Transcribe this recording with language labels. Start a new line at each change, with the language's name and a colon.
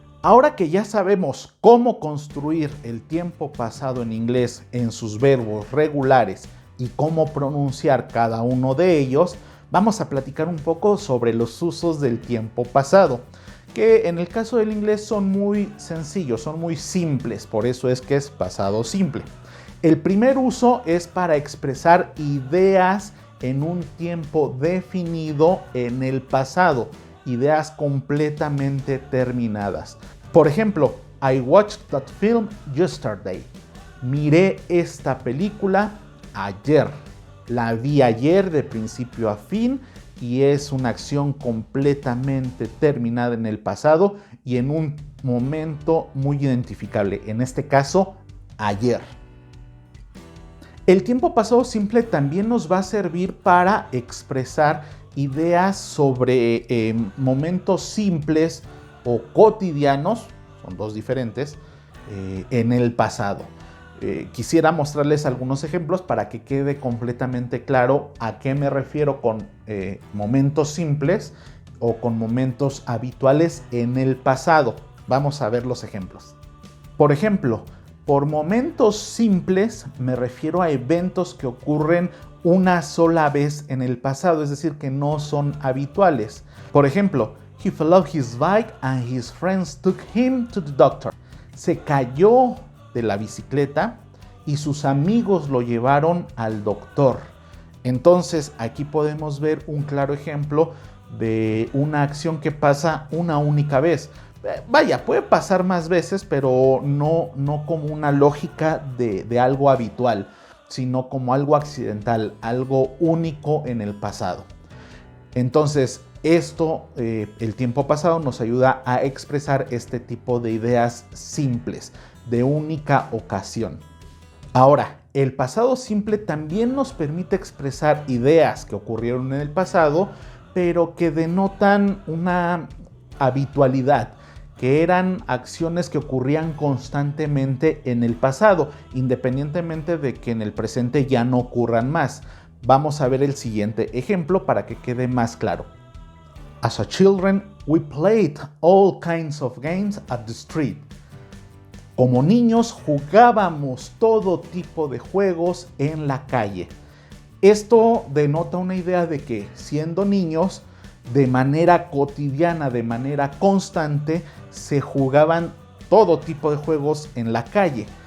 Spanish: Ahora que ya sabemos cómo construir el tiempo pasado en inglés en sus verbos regulares y cómo pronunciar cada uno de ellos, vamos a platicar un poco sobre los usos del tiempo pasado, que en el caso del inglés son muy sencillos, son muy simples, por eso es que es pasado simple. El primer uso es para expresar ideas en un tiempo definido en el pasado, ideas completamente terminadas. Por ejemplo,
English: I watched that film yesterday.
Spanish: Miré esta película ayer. La vi ayer de principio a fin y es una acción completamente terminada en el pasado y en un momento muy identificable. En este caso, ayer. El tiempo pasado simple también nos va a servir para expresar ideas sobre momentos simples o cotidianos, son dos diferentes, en el pasado. Quisiera mostrarles algunos ejemplos para que quede completamente claro a qué me refiero con momentos simples o con momentos habituales en el pasado. Vamos a ver los ejemplos. Por ejemplo, por momentos simples me refiero a eventos que ocurren una sola vez en el pasado, es decir, que no son habituales. Por ejemplo,
English: he fell off his bike and his friends took him to the doctor.
Spanish: Se cayó de la bicicleta y sus amigos lo llevaron al doctor. Entonces, aquí podemos ver un claro ejemplo de una acción que pasa una única vez. Vaya, puede pasar más veces, pero no como una lógica de algo habitual, sino como algo accidental, algo único en el pasado. Entonces, esto, el tiempo pasado, nos ayuda a expresar este tipo de ideas simples, de única ocasión. Ahora, el pasado simple también nos permite expresar ideas que ocurrieron en el pasado, pero que denotan una habitualidad, que eran acciones que ocurrían constantemente en el pasado, independientemente de que en el presente ya no ocurran más. Vamos a ver el siguiente ejemplo para que quede más claro.
English: As a children, we played all kinds of games at the street.
Spanish: Como niños jugábamos todo tipo de juegos en la calle. Esto denota una idea de que, siendo niños, de manera cotidiana, de manera constante, se jugaban todo tipo de juegos en la calle.